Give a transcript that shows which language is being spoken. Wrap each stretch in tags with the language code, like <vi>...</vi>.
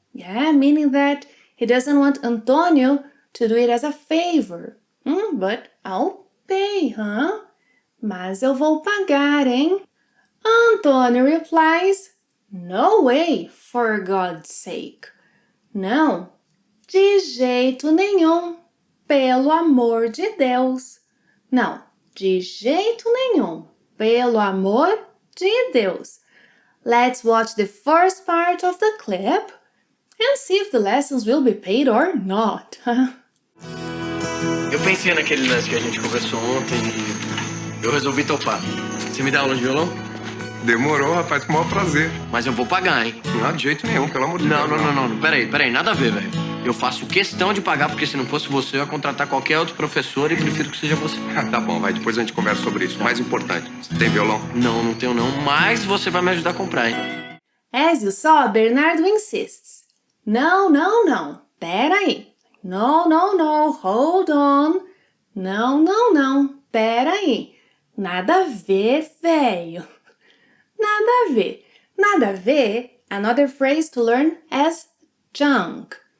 <en>Yeah, meaning that he doesn't want Antonio to do it as a favor. But I'll pay, huh?</en> <pt>Mas eu vou pagar, hein?</pt> <en>Antonio replies, no way, for God's sake.</en> <pt>Não, de jeito nenhum, pelo amor de Deus. Não, de jeito nenhum, pelo amor de Deus.</pt> <en>Let's watch the first part of the clip and see if the lessons will be paid or not.</en> <pt>Eu pensei naquele lance que a gente conversou ontem e eu resolvi topar. Você me dá aula de violão? Demorou, rapaz, com o maior prazer. Mas eu vou pagar, hein? Não, de jeito nenhum, pelo amor de Não, Deus. não. Peraí, nada a ver, velho. Eu faço questão de pagar, porque se não fosse você, eu ia contratar qualquer outro professor e prefiro que seja você. Tá bom, vai, depois a gente conversa sobre isso. Mais importante, você tem violão? Não tenho não, mas você vai me ajudar a comprar, hein?</pt> <en>As you saw, Bernardo insists. No,</en> <pt>pera aí.</pt> <en>No, hold on.</en> <pt>Não, pera aí. Nada a ver, velho. Nada a ver,</pt> <en>another phrase to learn as junk.</en>